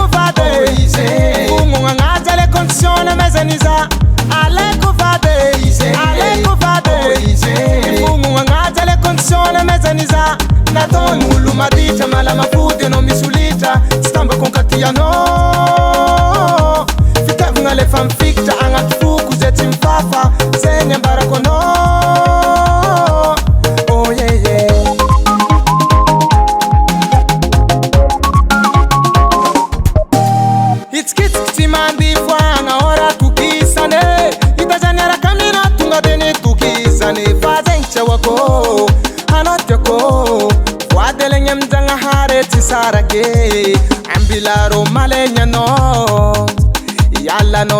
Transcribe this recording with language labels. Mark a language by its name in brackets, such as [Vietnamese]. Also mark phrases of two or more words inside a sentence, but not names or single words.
[Malagasy] vade Fomogna agnazy ale condition mezaniza Aleko vade, aleko vade Fomogna agnazy ale condition mezaniza Nataon'olo maditra malama fody anao misolitra Tsy tambako ankatianao Fitiavagna lefa mifikitra agnaty foko zay tsy mifafa Zay ny ambarako anao [English] Oh yeah yeah [Malagasy] Hitsikitsika tsy mandifo agna ora tokisane Hita zany araka amina tonga de ny tokisane Fa zegny tsy awako Anao tiako Voadelegny aminjagnahary tsy sarake Ambilaro malegny anao Ialanao